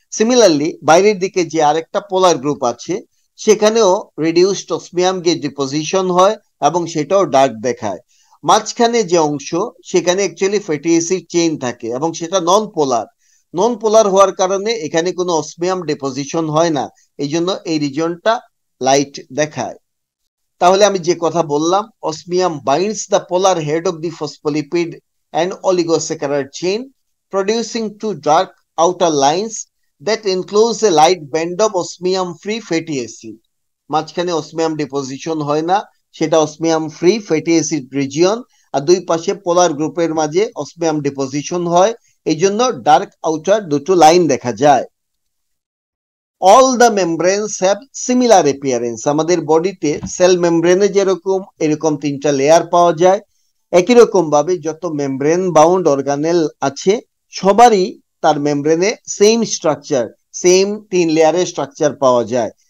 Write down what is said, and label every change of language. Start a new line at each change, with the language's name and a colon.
Bangla: Similarly বাইরের দিকে যে আরেকটা পোলার গ্রুপ আছে সেখানেও রিডিউসড অসমিয়াম গিয়ে ডিপোজিশন হয় এবং সেটাও ডার্ক দেখায়। মাঝখানে যে অংশ সেখানে অ্যাকচুয়ালি ফ্যাটি অ্যাসিড চেইন থাকে এবং সেটা নন পোলার। নন পোলার হওয়ার কারণে এখানে কোনো অসমিয়াম ডিপোজিশন হয় না, এই জন্য এই রিজিয়নটা লাইট দেখায়। তাহলে আমি যে কথা বললাম,
English: Osmium binds the polar head of the phospholipid and oligosaccharide chain, producing two dark outer lines that enclose a light band of osmium free fatty acid.
Bangla: মাঝখানে অসমিয়াম ডিপোজিশন হয় না, সেটা osmium free fatty acid region, আর দুই পাশে পোলার গ্রুপের মাঝে osmium deposition হয়, এই জন্য ডার্ক আউটার দুটো লাইন দেখা যায়।
English: All the membranes have similar appearance.
Bangla: আমাদের বডিতে সেল মেমব্রেনে যেরকম এরকম তিনটা লেয়ার পাওয়া যায়, একই রকম ভাবে যত মেমব্রেন বাউন্ড অর্গানেল আছে সবারই তার মেমব্রেনে সেম স্ট্রাকচার, সেম তিন লেয়ারের স্ট্রাকচার পাওয়া যায়।